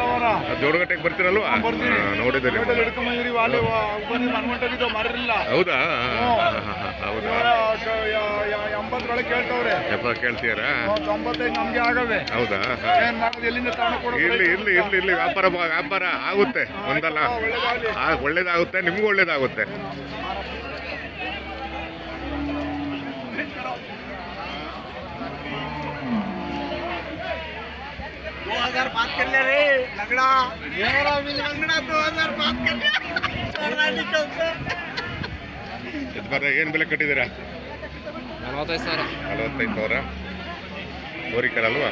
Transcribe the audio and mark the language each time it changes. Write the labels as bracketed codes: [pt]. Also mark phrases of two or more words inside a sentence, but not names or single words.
[kn] ಜೋಡಗಟ್ಟೆಗೆ ಬರ್ತೀರಲ್ವಾ? ನೋಡಿದ್ದೀರಿ. ಹೌದಾ? 80 ಕೇಳ್ತವ್ರೆ. ಕೇಳ್ತೀರಾ? 95 ನಮ್ಗೆ ಆಗವೆ. ಹೌದಾ? ಎಲ್ಲಿಂದ ತಗೊಂಡು ಇಲ್ಲಿ ವ್ಯಾಪಾರ ಆಗುತ್ತೆ. ಒಂದಲ್ಲ ಒಳ್ಳೇದಾಗುತ್ತೆ, ನಿಮ್ಗೂ ಒಳ್ಳೇದಾಗುತ್ತೆ. [hi] बात कर ले रे लगड़ा, मेरा भी लगड़ा 2000 बात कर ले. [kn] ಏನು ಬೆಲೆ ಕಟ್ಟಿದ್ದೀರಾ? 45,000. ಓರಿಕರ ಅಲ್ವಾ?